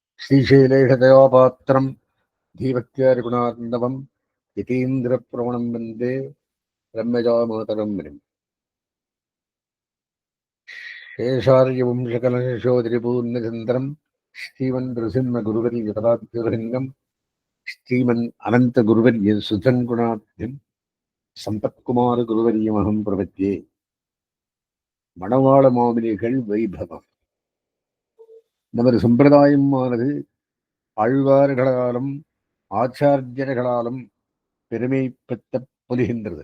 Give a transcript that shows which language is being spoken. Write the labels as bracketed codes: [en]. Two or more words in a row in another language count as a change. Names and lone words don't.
[sa] श्रीशैलेशदयोपात्रं धीभक्त्यारिगुणार्णवं यतीन्द्रप्रवणं वन्दे रम्यजामातरं मुनिम्। शेषार्यवंशकलशोदरिपूर्णचन्द्रं श्रीमन्नृसिंहगुरुवर्यपदाभ्युभृङ्गं श्रीमन् अनन्तगुरुवर्यसुधन्गुणाब्धिं सम्पत्कुमारगुरुवर्यमहं प्रपद्ये. [ta] மணவாள மாமனிகள் வைபவம். நமது சம்பிரதாயமானது ஆழ்வார்களாலும் ஆச்சாரியர்களாலும் பெருமை பெற்ற பொலிகின்றது.